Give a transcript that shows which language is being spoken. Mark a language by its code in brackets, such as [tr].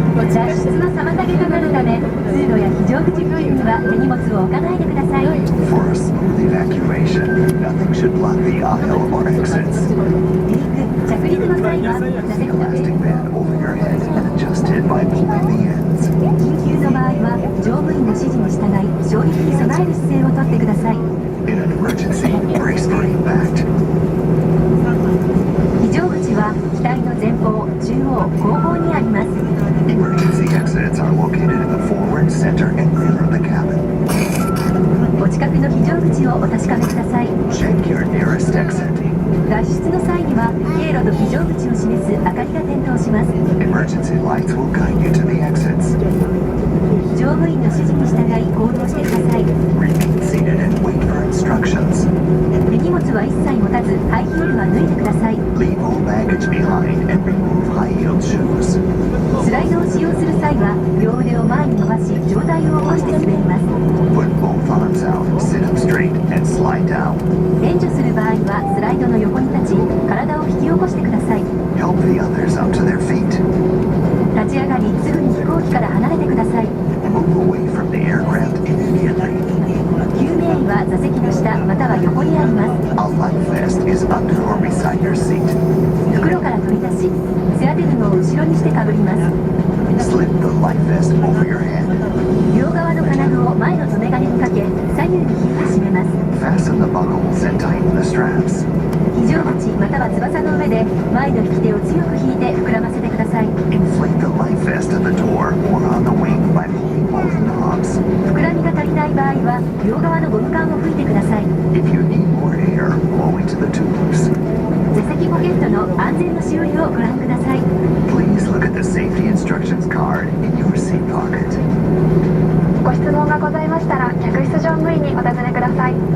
[ja] 脱出の妨げとなるため通路や非常口付近には手荷物を置かないでください。 [en] For a smooth evacuation, nothing should block the aisle or exits. [ja] 離陸・着陸の際は座席の上 [en] Plastic band over your head and adjusted by pulling the ends. [ja] 緊急の場合は乗務員の指示に従い衝撃に備える姿勢をとってください。 [en] In an emergency, brace for impact. [ja] 非常口は機体の前方、中央、後方にあります。 [en] Emergency exits are located in the forward, center, and rear of the cabin. [ja] お近くの非常口をお確かめください。 [en] Check your nearest exit. [ja] 脱出の際には経路と非常口を示す明かりが点灯します。 [en] Emergency lights will guide you to the exits. [ja] 乗務員の指示に従い行動してください。 [en] Remain seated and wait for instructions. [ja] 手荷物は一切持たずハイヒールは脱いでください。 [en] Leave all baggage behind and remove high-heeled shoes. [ja] スライドを使用する際は両腕を前に伸ばし上体を起こして滑ります。 [en] Put both arms out, sit up straight, and slide down. [ja] 援助する場合はスライドの横に立ち体を引き起こしてください。 [en] Help the others up to their feet. [ja] 立ち上がりすぐに飛行機から離れてください。 [en] Move away from the aircraft immediately. [ja] 救命医は座席の下または横にあります。 [en] A life vest is under or beside your seat. [ja] 袋から取り出し背当て布を後ろにしてかぶります。 [en] Slip the life vest over your head. [ja] 両側の金具を前の留め金にかけ左右に引いて締めます。 [en] Fasten the buckles and tighten the straps. [ja] 非常口または翼の上で前の引き手を強く引いて膨らませてください。 [en] Inflate the life vest at the door or on the wing by pulling both knobs. [ja] 膨らみが足りない場合は両側のゴム管を吹いてください。 [en] If you need more air, blow into the tubes. [ja] 座席ポケットの安全のしおりをご覧ください。 [en] Please look at the safety instructions card in your seat pocket. [ja] ご質問がございましたら客室乗務員にお尋ねください。